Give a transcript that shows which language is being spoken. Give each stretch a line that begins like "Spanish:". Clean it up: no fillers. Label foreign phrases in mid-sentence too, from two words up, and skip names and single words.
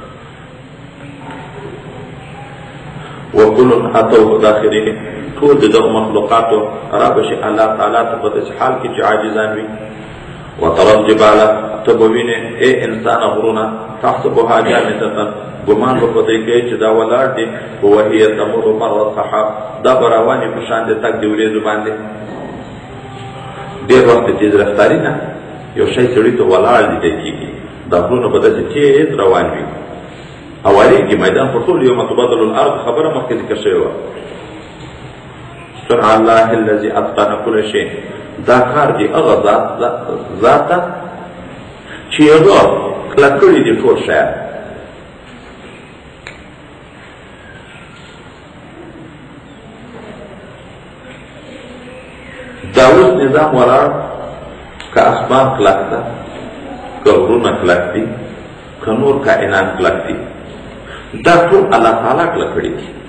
Arabic: وکل اتوه داخلین،
Pashto: ټول د دغو مخلوقاتو را بشي الله تعالی ته په داسې حال کې چې عاجزان وي.
Arabic: وترى الجبال،
Pashto: ته به وینې ای انسان غرونه،
Arabic: تحسبها جامدة،
Pashto: ګمان به په دې کوي چې دا ولاړ دي،
Arabic: وهي تمر مر السحاب،
Pashto: دا به روانې په شان د تګ د وریځو باندې. ډېر وخت تیز رفتاري نه یو شی سړي ته ولاړ لیدل کېږي، دا غرونه به داسې تیز روان وي. اوارېږي میدان پر ټول
Arabic: یوم تبدل الارض
Pashto: خبره مخکې ذکر شوې وه.
Arabic: صنع الله الذي اتقن كل شيء،
Pashto: دا کار دی هغه ذات ته چې هغه کلک کړي دي ټول شیان. دا اوس نظام ولاړ، که اسمان کلک ده، که غرونه کلک دي، که نور کائنات کلک دي، دا ټول الله تعالی کلک کړي دي.